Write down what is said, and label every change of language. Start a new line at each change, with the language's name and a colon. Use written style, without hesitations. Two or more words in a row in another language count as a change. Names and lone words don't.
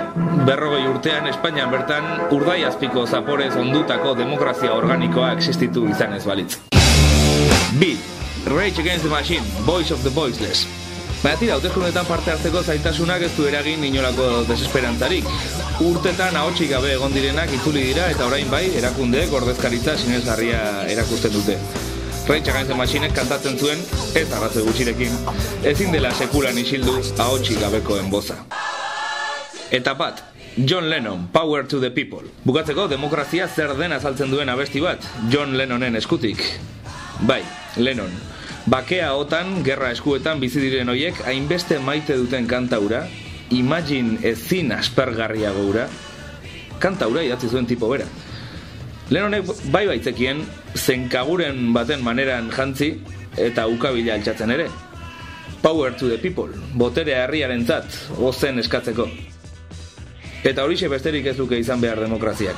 Basque: 40 urtean Espainian bertan urdai azpiko zaporez ondutako demokrazia organikoa existitu izanez balitz. 2. Rage Against the Machine, Voice of the Voiceless. Baina tira, hauteskundetan parte hartzeko zailtasunak ez du eragin inolako desesperantzarik. Urtetan ahotsik gabe egon direnak itzuli dira eta orain bai, erakundeek ordezkaritza sinesgarria erakusten dute. Rage Against the Machinek kantatzen zuen, ez arrazoi gutxirekin, ezin dela sekulan isildu ahotsik gabekoen boza. Eta bat, John Lennon, Power to the People. Bukatzeko, demokrazia zer den azaltzen duen abesti bat, John Lennonen eskutik. Bai, Lennon. Bakea otan, gerra eskuetan bizi diren hoiek hainbeste maite duten kantaura, Imagine ezin aspergarriago ura, kantaura idatzi zuen tipo bera. Lennonek bai baitzekien, zenkaguren baten maneran jantzi eta ukabila altxatzen ere.
English: Power to the people,
Basque: boterea herriarentzat, gozen eskatzeko. Eta horixe besterik ez luke izan behar demokraziak.